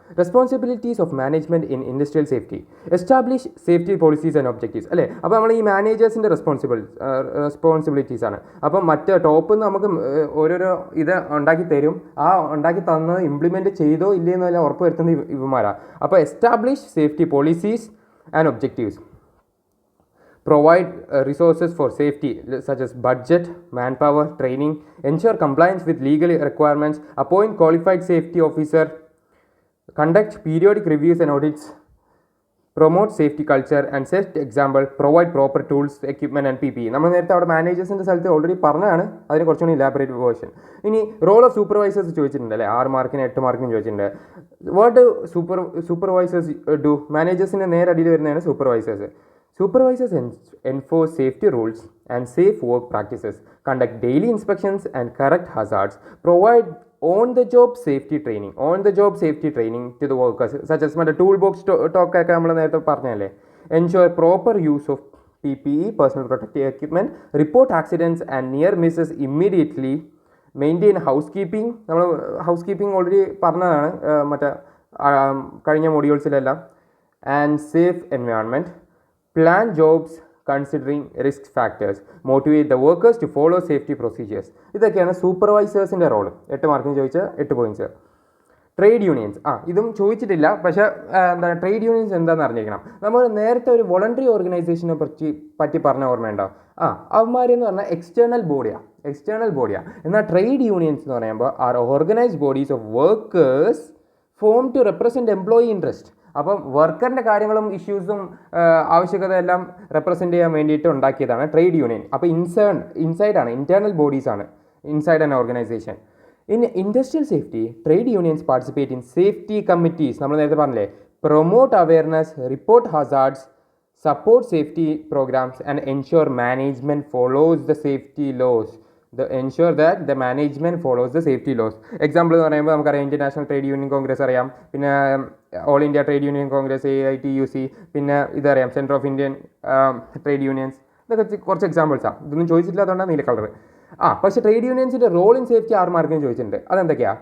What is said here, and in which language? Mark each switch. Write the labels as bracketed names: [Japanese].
[English] Responsibilities of management in industrial safety. Establish safety policies and objectives അല്ലേ. [Malayalam] അപ്പോൾ നമ്മൾ ഈ മാനേജേഴ്സിൻ്റെ റെസ്പോൺസിബിലിറ്റീസ് ആണ്. അപ്പം മറ്റേ ടോപ്പിൽ നിന്ന് നമുക്ക് ഓരോരോ ഇത് ഉണ്ടാക്കി തരും. ആ ഉണ്ടാക്കി തന്നത് ഇംപ്ലിമെൻറ്റ് ചെയ്തോ ഇല്ലയെന്നല്ല ഉറപ്പ് വരുത്തുന്ന ഇവന്മാരാണ്. [English] അപ്പോൾ establish safety policies and objectives. Provide resources for safety such as budget, manpower, training, ensure compliance with legal requirements, appoint qualified safety officer, conduct periodic reviews and audits, promote safety culture and set example, provide proper tools, equipment and PPE. [Malayalam] നമ്മൾ നേരത്തെ അവിടെ മാനേജേഴ്സിൻ്റെ സ്ഥലത്ത് already പറഞ്ഞതാണ്, അതിന് കുറച്ചുകൂടി elaborate version. ഇനി role of supervisors ചോദിച്ചിട്ടുണ്ട് അല്ലേ, 6 മാർക്കിന് 8 മാർക്കിന് ചോദിച്ചിട്ടുണ്ട്. [English] What do supervisors do? [Malayalam] മാനേജേഴ്സിൻ്റെ നേരടിയിൽ വരുന്നതാണ് supervisors. [English] Supervisors enforce safety rules and safe work practices, conduct daily inspections and correct hazards, provide on-the-job safety training to the workers, such as the toolbox talk [Malayalam] ഒക്കെ നമ്മൾ നേരത്തെ പറഞ്ഞല്ലേ. [English] Ensure proper use of PPE, personal protective equipment, report accidents and near misses immediately, maintain housekeeping. [Malayalam] നമ്മൾ ഹൗസ്കീപ്പിംഗ് already പറഞ്ഞതാണ് മറ്റേ കഴിഞ്ഞ മൊഡ്യൂൾസിലെല്ലാം. [English] And safe environment. Plan jobs considering risk factors, motivate the workers to follow safety procedures. [Malayalam] ഇതൊക്കെയാണ് സൂപ്പർവൈസേഴ്സിൻ്റെ role. 8 മാർക്കിന് ചോദിച്ച 8 points. Trade unions ഇതും ചോദിച്ചിട്ടില്ല, പക്ഷേ എന്താണ് ട്രേഡ് യൂണിയൻസ് എന്താണെന്ന് അറിഞ്ഞിരിക്കണം. നമ്മൾ നേരത്തെ ഒരു വോളണ്ടറി ഓർഗനൈസേഷനെ പറ്റി പറഞ്ഞ ഓർമ്മയുണ്ടോ? അവന്മാരെന്ന് പറഞ്ഞാൽ എക്സ്റ്റേണൽ ബോഡിയാണ്. എന്നാൽ ട്രേഡ് യൂണിയൻസ് എന്ന് പറയുമ്പോൾ [English] Are organised bodies of workers form to represent employee interest. [Malayalam] അപ്പം വർക്കറിൻ്റെ കാര്യങ്ങളും ഇഷ്യൂസും ആവശ്യകതയെല്ലാം റെപ്രസെൻ്റ് ചെയ്യാൻ വേണ്ടിയിട്ട് ഉണ്ടാക്കിയതാണ് ട്രേഡ് യൂണിയൻ. അപ്പോൾ ഇൻസൈഡാണ്, internal ബോഡീസാണ് [English] Inside an organisation. In industrial safety trade unions participate in safety committees. [Malayalam] നമ്മൾ നേരത്തെ പറഞ്ഞില്ലേ, [English] Promote awareness, report hazards, support safety programmes and ensure management follows the safety laws. ensure that the management follows the safety laws. [Malayalam] Example എന്ന് പറയുമ്പോൾ നമുക്കറിയാം international trade union Congress അറിയാം, പിന്നെ all India trade union Congress AITUC, പിന്നെ ഇതറിയാം centre of Indian trade unions. ഇതൊക്കെ കുറച്ച് എക്സാമ്പിൾസാണ്. ഇതൊന്നും ചോദിച്ചിട്ടില്ലാത്തതുകൊണ്ടാണ് നീല കളർ. പക്ഷേ ട്രേഡ് യൂണിയൻസിൻ്റെ റോൾ ഇൻ സേഫ്റ്റി 6 മാർക്കിന് ചോദിച്ചിട്ടുണ്ട്. അതെന്തൊക്കെയാണ്?